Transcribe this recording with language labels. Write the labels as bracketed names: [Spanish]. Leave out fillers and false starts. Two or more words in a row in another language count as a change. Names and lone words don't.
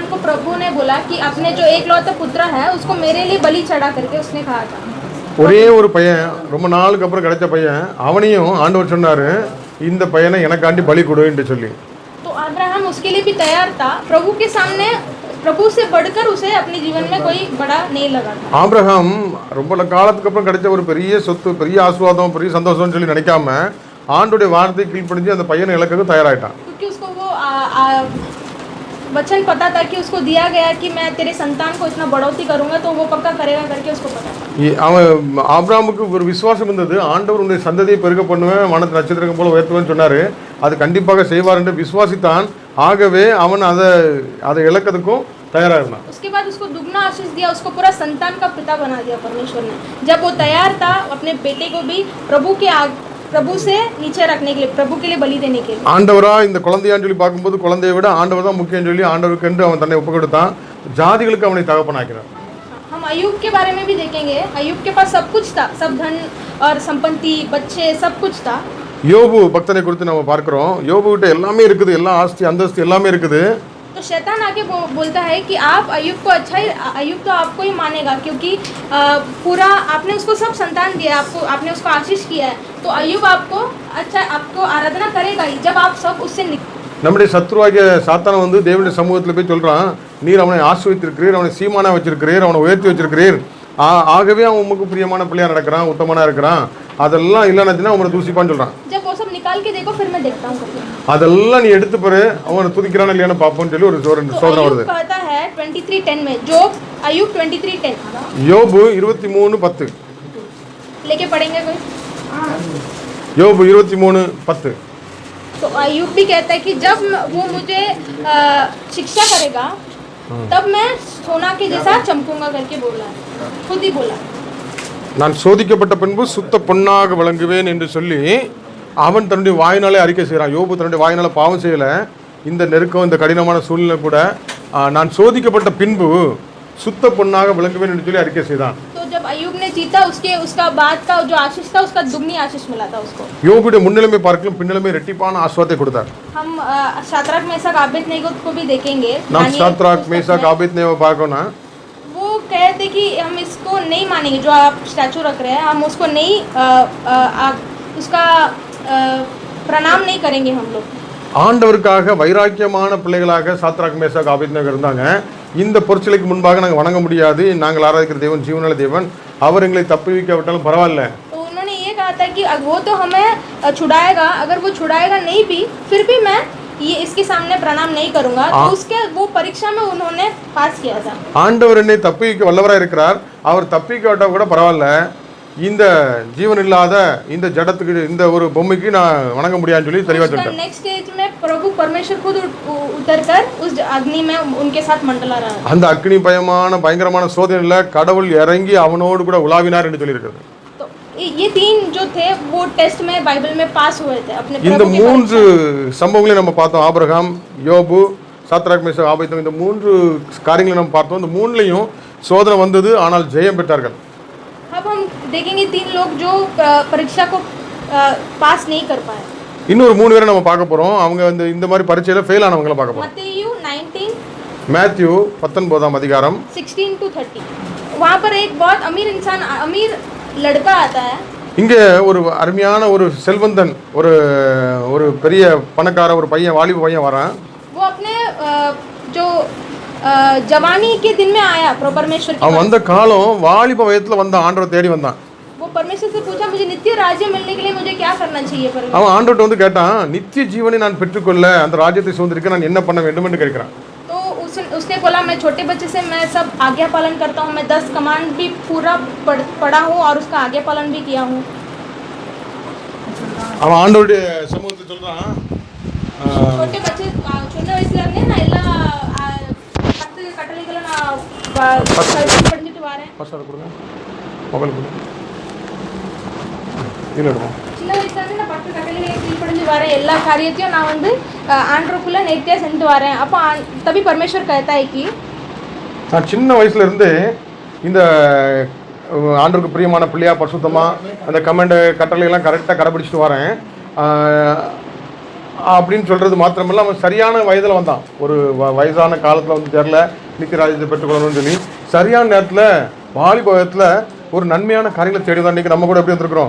[Hindi] को प्रभु ने बोला कि अपने जो एकलौता पुत्र है उसको मेरे लिए बलि चढ़ा करके उसने कहा था। [Tamil] ஒரே ஒரு பையன் ரொம்ப நாளுக்கு அப்புறம் கிடைச்ச பையன், அவனையும் ஆண்டவர் சொன்னாரு இந்த பையனை எனக்காண்டி பலி கொடு என்று சொல்லி. [Hindi] तो अब्राहम उसके लिए भी तैयार था, प्रभु के सामने प्रभु से बढ़कर उसे अपने जीवन में कोई बड़ा नहीं लगा था। [Tamil] ஆபிரகாம் ரொம்ப காலத்துக்கு அப்புறம் கிடைச்ச ஒரு பெரிய சொத்து, பெரிய ஆசீர்வாதம், பெரிய சந்தோஷம்னு சொல்லி நினைக்காம ஆண்டவருடைய வார்த்தையை கீழ்ப்படிஞ்சு அந்த பையனை இழக்க தயாராயிட்டான். [Hindi] क्योंकि उसको वो वचन पता था कि उसको दिया गया कि मैं तेरे संतान को इतना बढ़ोतरी करूंगा, तो वो पक्का करेगा करके उसको पता था। [Tamil] அவன் ஆபிரகாமுக்கு ஒரு விசுவாசம் இருந்தது, ஆண்டவர் உன்னுடைய சந்ததியை பெருக பண்ணுவேன், வானத்து நட்சத்திரம் போல உயர்த்துவேன்னு சொன்னாரு, அது கண்டிப்பாக செய்வார் என்று விசுவாசித்தான். ஆகவே அவன் அதை இழக்கிறதுக்கும் [Hindi] तैयार रहना। उसके बाद उसको दुगना आशीष दिया, उसको पूरा संतान का पिता बना दिया परमेश्वर ने। जब वो तैयार था अपने बेटे को भी प्रभु से नीचे रखने के लिए, प्रभु के लिए बलि देने के लिए। [Tamil] ஆண்டவரா இந்த குழந்தையான்னு சொல்லி பார்க்கும்போது குழந்தையை விட ஆண்டவர் தான் முக்கியம் சொல்லி ஆண்டவருக்கு என்று அவன் தன்னை ஒப்பு கொடுத்தான். ஜாதிகளுக்கு அவனை தகப்பனாக்கினார். [Hindi] हम अय्यूब के बारे में भी देखेंगे, अय्यूब के पास सब कुछ था, सब धन और संपत्ति, बच्चे, सब कुछ था। [Tamil] யோபு பக்தனை குறித்து நம்ம பார்க்கிறோம். யோபு கிட்ட எல்லாமே இருக்குது, எல்லா ஆஸ்தி அந்தஸ்து எல்லாமே இருக்குது. [Hindi] तो शैतान आके बोलता है कि आप अय्यूब को अच्छा ही, अय्यूब तो आपको ही मानेगा क्योंकि पूरा आपने उसको सब संतान दिया, आपने उसको आशीष किया है, तो अय्यूब आपको अच्छा आपको आराधना करेगा ही जब आप सब उससे [Tamil] நம்முடைய சத்துருவாகிய சாத்தான் வந்து தேவனுடைய சமூகத்தில் போய் சொல்றான், நீர் அவனை ஆசீர்வதித்திருக்கிறீர், அவனை சீமானா வச்சிருக்கிறீர், அவனை உயர்த்தி வச்சிருக்கிறீர், ஆகவே அவன் உமக்கு பிரியமான பிள்ளையா நடக்கிறான், உத்தமனா இருக்கிறான், அதெல்லாம் இல்லைன்னா அவனை தூசிப்பான்னு சொல்றான். அதெல்லாம் நீ எடுத்து பாரு, அவனை துதிக்கிறான் இல்லையான்னு பாப்போம்னு சொல்லி ஒரு சோதனை வருது. யோபு 23:10 [Hindi] लेके पढ़ेंगे कोई? [Tamil] யோபு 23:10 [Hindi] तो अय्यूब भी कहता है कि जब वो मुझे शिक्षा करेगा तब मैं सोना के जैसा चमकूंगा करके बोला, खुद ही बोला। [Tamil] நான் சோதிக்கப்பட்ட பின்பு சுத்த பொன்னாக விளங்குவேன் என்று சொல்லி அவன் தன்னுடைய வாயினாலே அறிக்கை செய்கிறான். யோபு தன்னுடைய வாயினால பாவம் செய்யல. இந்த நெருக்கம், இந்த கடினமான சூழ்நிலை கூட நான் சோதிக்கப்பட்ட பின்பு சுத்த பொன்னாக விளங்குவேன் என்று சொல்லி அறிக்கை செய்தான். [Hindi] तो जब अय्यूब ने जीता उसका बाद का जो आशीष था उसका दुगनी आशीष मिला था उसको. [Tamil] யோபுடைய முன்னிலைமை பார்க்கலாம், பின்னிலைமை இரட்டிப்பான ஆசீர்வாதத்தை கொடுத்தார். [Hindi] हम शाद्राक मेशक आबेदनेगो को भी देखेंगे. [Tamil] நாம் शाद्राक मेशक आबेदनेगो பார்க்கோனா [Hindi] वो कहते कि हम इसको नहीं मानेंगे, जो आप स्टैचू रख रहे हैं हम उसको नहीं उसका प्रणाम नहीं करेंगे हम लोग. [Tamil] ஆண்டவருக்காக வைராக்கியமான பிள்ளைகளாக சாத்ராக் மேஷாக் ஆபேத்நேகோ இருந்தாங்க. இந்த பொற்சிலைக்கு முன்பாக நாங்கள் வணங்க முடியாது, நாங்கள் ஆராதிக்கிற தேவன் ஜீவனுள்ள தேவன், அவர் எங்களை தப்புவிக்காவிட்டாலும் பரவாயில்ல. [Hindi] तो उन्होंने ये कहा था कि वो तो हमें छुड़ाएगा, अगर वो छुड़ाएगा नहीं भी फिर भी मैं ये इसके सामने प्रणाम नहीं करूंगा. तो उसके वो परीक्षा में उन्होंने पास किया था. [Tamil] ஆண்டவர் என்னை தப்புவிக்க வல்லவராக இருக்கிறார், அவர் தப்புவிக்காவிட்டா கூட பரவாயில்ல, இந்த ஜீவன் இல்லாத இந்த ஜடத்துக்கு இந்த ஒரு பொம்மைக்கு நான் வணங்க முடியாதுன்னு சொல்லி தெளிவா சொல்லிட்டேன். [English] next stage [Hindi] में प्रभु परमेश्वर खुद उतरकर उस अग्नि में उनके साथ मंडला रहा. [Tamil] அந்த அக்னி பயங்கரமான சோதனையில கடவுள் இறங்கி அவனோடு கூட உலாவினார் என்று சொல்லி இருக்குது. [Hindi] तो ये तीन जो थे वो टेस्ट में बाइबल में पास हुए थे अपने प्रभु के. [Tamil] இந்த மூன்று சம்பவங்களை நம்ம பார்த்தோம். ஆபிரகாம், யோபு, சாத்ராக் மேஷாக் ஆபேத்நேகோ, இந்த மூன்று காரியங்களை நம்ம பார்த்தோம். இந்த மூணுலயும் சோதனை வந்தது, ஆனால் ஜெயம் பெற்றார்கள். [Hindi] अब हम देखेंगे तीन लोग जो परीक्षा को पास नहीं कर पाए. [Tamil] இன்னொரு மூணு பேரை நம்ம பார்க்க போறோம். அவங்க இந்த மாதிரி பரீட்சையில ஃபெயில் ஆனவங்கள பார்க்க போறோம். மேத்யூ 19 அதிகாரம் 16 to 30. [Hindi] वहां पर एक बहुत अमीर लड़का आता है. [Tamil] இங்க ஒரு அருமையான ஒரு செல்வந்தன், ஒரு பெரிய பணக்கார ஒரு பையன், வாலிப பையன் வரான். [Hindi] वो अपने जो जवानी के दिन में आया परमेश्वर की. [Tamil] அவன் வந்த காலம் வாலிப வயதுல வந்த ஆண்டவரை தேடி வந்தான். [Hindi] वो परमेश्वर से पूछा मुझे नित्य राज्य मिलने के लिए मुझे क्या करना चाहिए परमेश्वर. [Tamil] அவன் ஆண்டவர்ட்ட வந்து கேட்டான், நித்திய ஜீவனை நான் பெற்றுக்கொள்ள, அந்த ராஜ்யத்தை சுதந்திரிக்க நான் என்ன பண்ண வேண்டும் என்று கேட்கிறான். [Hindi] तो उसने बोला मैं छोटे बच्चे से मैं सब आज्ञा पालन करता हूँ, मैं 10 कमांड भी पूरा पढ़ा हूँ और उसका आज्ञा पालन भी किया हूँ. [Tamil] அவன் ஆண்டவருடைய சமூகத்தை சொல்றான், [Hindi] छोटे बच्चे [Tamil] சின்ன வயசுல இருந்தே நான் எல்லா 10 கட்டளைகளை நான் படிச்சிட்டு வரேன். பாஸ்டர் கொடுங்க, மொபைல் கொடுங்க, இல்ல எடுப்போம். சின்ன வயசுல இருந்து நான் 10 கட்டளைகளை கீழ்ப்படிஞ்சு வரேன், எல்லா காரியத்தையும் நான் வந்து ஆண்டவருக்குள்ள நேர்த்தியா செஞ்சு வரேன். [Hindi] அப்போ तभी परमेश्वर कहता है कि [Tamil] நான் சின்ன வயசுல இருந்து இந்த ஆண்டவருக்கு பிரியமான பிள்ளையா பரிசுத்தமா அந்த கமெண்ட் கட்டளை எல்லாம் கரெக்டாக கடைபிடிச்சிட்டு வரேன். அப்படின்னு சொல்கிறது மாத்திரமல்ல, அவன் சரியான வயதில் வந்தான். ஒரு வயசான காலத்தில் வந்து தெரில நித்தியராஜ்யத்தை பெற்றுக்கொள்ளணும்னு சொல்லி சரியான நேரத்தில் வாலிப வயத்தில் ஒரு நன்மையான காரியங்களை தேடி தான். இன்றைக்கி நம்ம கூட எப்படி வந்திருக்கிறோம்?